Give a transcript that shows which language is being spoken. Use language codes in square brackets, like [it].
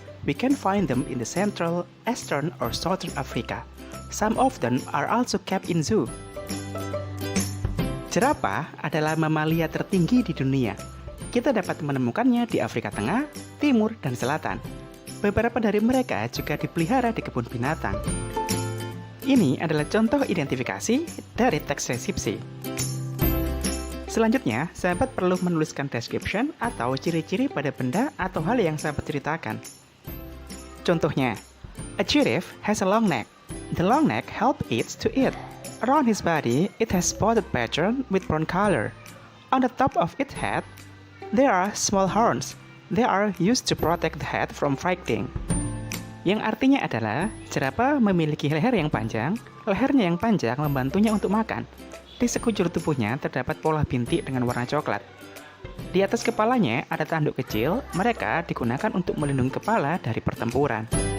[en] We can find them in the central, eastern, or southern Africa. Some of them are also kept in zoo. [id] Jerapah adalah mamalia tertinggi di dunia. Kita dapat menemukannya di Afrika Tengah, Timur, dan Selatan. Beberapa dari mereka juga dipelihara di kebun binatang. Ini adalah contoh identifikasi dari teks deskripsi. Selanjutnya, sahabat perlu menuliskan description atau ciri-ciri pada benda atau hal yang sahabat ceritakan. Contohnya, [en] a giraffe has a long neck. The long neck helps it to eat. Around his body, it has spotted pattern with brown color. On the top of its head, there are small horns. They are used to protect the head from fighting. [id] Yang artinya adalah, jerapah memiliki leher yang panjang, lehernya yang panjang membantunya untuk makan. Di sekujur tubuhnya terdapat pola bintik dengan warna coklat. Di atas kepalanya ada tanduk kecil, mereka digunakan untuk melindungi kepala dari pertempuran.